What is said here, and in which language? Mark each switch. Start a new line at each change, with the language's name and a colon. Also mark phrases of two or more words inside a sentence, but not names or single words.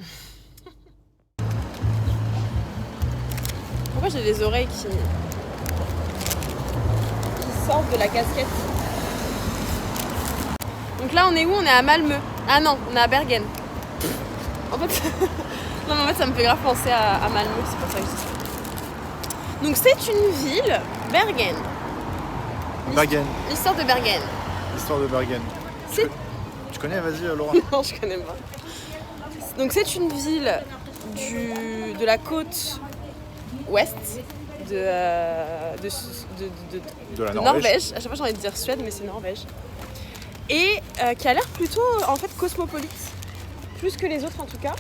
French: Pourquoi j'ai les oreilles qui sortent de la casquette? Donc là, on est où? On est à Malmö. Ah non, on est à Bergen. En fait, non, mais en fait, ça me fait grave penser à Malmö, c'est pour ça que je dis ça. Donc c'est une ville, Bergen. Bergen, L'histoire de Bergen. l'histoire de Bergen. C'est- Tu connais, vas-y Laura. Non, je connais pas. Donc c'est une ville de la côte ouest de De la Norvège. À chaque fois j'ai envie de dire Suède, mais c'est Norvège. Et qui a l'air plutôt en fait cosmopolite, plus que les autres en tout cas.